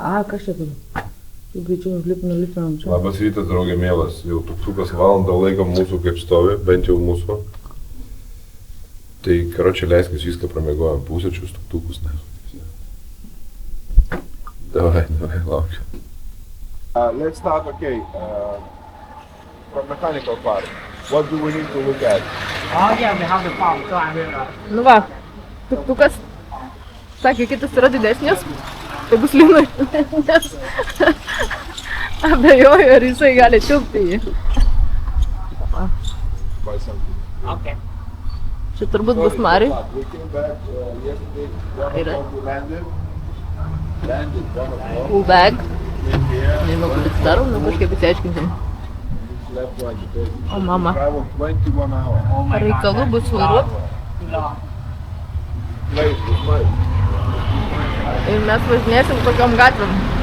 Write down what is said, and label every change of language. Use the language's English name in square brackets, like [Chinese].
[Lithuanian] Kas čia turi? Jau greičiau nulipinam čia. Labas rytas, draugė mielas. Jau tuktukas valandą laikom mūsų kaip stovi, bent jau mūsų. Tai karočią leiskis viską pramiegojam, pusėčius tuktukus, ne. Davai, laukiu. [English] Let's start, okay, from mechanical part. What do we need to look at? Oh, yeah, we have the farm, so I will... [Lithuanian] Nu va, tuktukas, sakė, kitas yra didesnis, tai bus linui, nes abejoju, ar jisai gali tilpti jį. [English] Buy something. Okay. [Lithuanian] Čia turbūt bus Mariui. [English] We came back yesterday, 1 o'clock we landed, one o'clock. Full bag. [Lithuanian] Nežinau, kaip tai darom, nu kažkaip įsiaiškinsim. [English] Left one because [Lithuanian] O mama, [English] travel 21 hours. [Lithuanian] reikalų bus vairuot. Ir mes važinėsim tokiom gatvėm.